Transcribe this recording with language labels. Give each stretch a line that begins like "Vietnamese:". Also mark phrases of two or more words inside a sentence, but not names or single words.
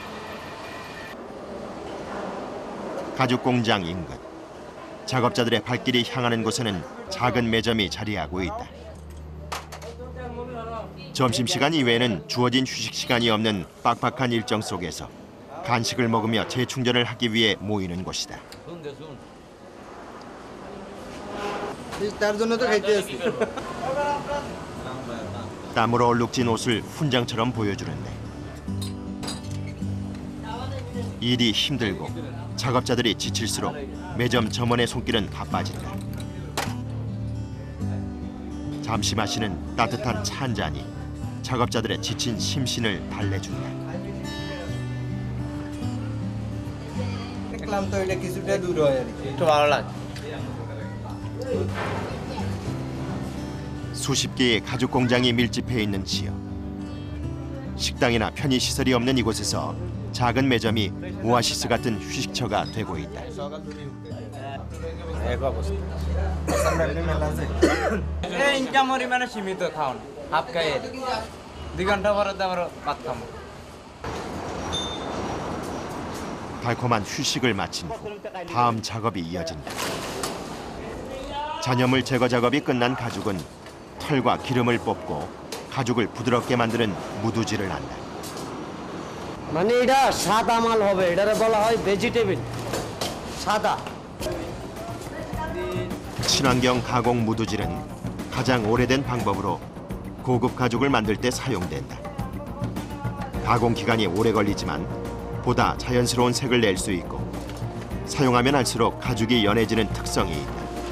Korean: 가죽 공장 인근. 작업자들의 발길이 향하는 곳에는 작은 매점이 자리하고 있다. 점심시간 이외에는 주어진 휴식 시간이 없는 빡빡한 일정 속에서 간식을 먹으며 재충전을 하기 위해 모이는 곳이다.
Bangla: তার জন্য তো খাইতে আসি
Korean: 땀으로 얼룩진 옷을 훈장처럼 보여주는데 일이 힘들고 작업자들이 지칠수록 매점 점원의 손길은 바빠진다. 잠시 마시는 따뜻한 차 한 잔이 작업자들의 지친 심신을 달래준다.
Bangla: দেখলাম তো এটা কিছুটা দূর হয় আর কি একটু ভালো লাগে.
Korean: 수십 개의 가죽 공장이 밀집해 있는 지역. 식당이나 편의 시설이 없는 이곳에서 작은 매점이 오아시스 같은 휴식처가 되고 있다.
Bangla: এই ইনকাম পরিমাণে সীমিত খাওন হাফ খাই 2 ঘন্টা পরে তো আমরা ভাত খাবো.
Korean: 달콤한 휴식을 마친 후 다음 작업이 이어진다. 잔여물 제거 작업이 끝난 가죽은 털과 기름을 뽑고 가죽을 부드럽게 만드는 무두질을 한다.
Bangla: মানে এটা সাদা মাল হবে, এটারে বলা হয় ভেজিটেবল সাদা।
Korean: 친환경 가공 무두질은 가장 오래된 방법으로 고급 가죽을 만들 때 사용된다. 가공 기간이 오래 걸리지만 보다 자연스러운 색을 낼 수 있고 사용하면 할수록 가죽이 연해지는 특성이 있다.